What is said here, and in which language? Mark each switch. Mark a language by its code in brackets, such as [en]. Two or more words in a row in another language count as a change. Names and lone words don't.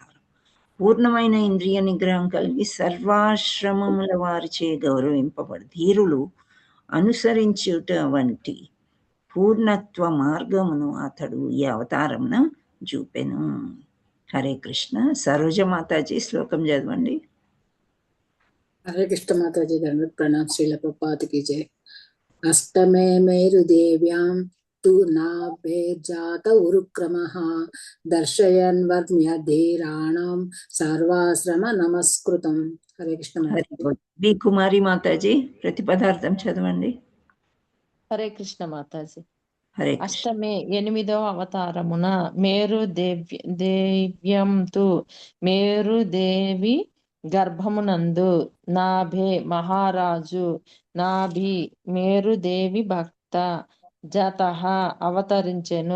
[te] పూర్ణమైన ఇంద్రియ నిగ్రహం కలిగి సర్వాశ్రమముల వారిచే గౌరవింపబడు ధీరులు అనుసరించుట వంటి పూర్ణత్వ మార్గమును అతడు ఈ అవతారమున చూపెను. హరే కృష్ణ. సరోజ మాతాజీ శ్లోకం చదవండి. [hi] हरे कृष्ण माता जी, धन्यवाद, प्रणाम। श्रील प्रभुपाद की जय। [sa] अष्टमे मेरुदेव्यां तु नाभेर्जात उरुक्रमः दर्शयन् वर्म्यधीराणां सर्वाश्रम नमस्कृतं. [hi] हरे कृष्ण माता जी. [te] బి కుమారి మాతాజీ ప్రతిపదార్థం చదవండి. హరే కృష్ణ మాతాజీ. హరే కృష్ణ. అష్టమే 8వ అవతారమున మేరుదేవ్యంతు మేరుదేవి గర్భమునందు నాభే మహారాజు నాభి మేరుదేవి భక్త జతః అవతరించెను.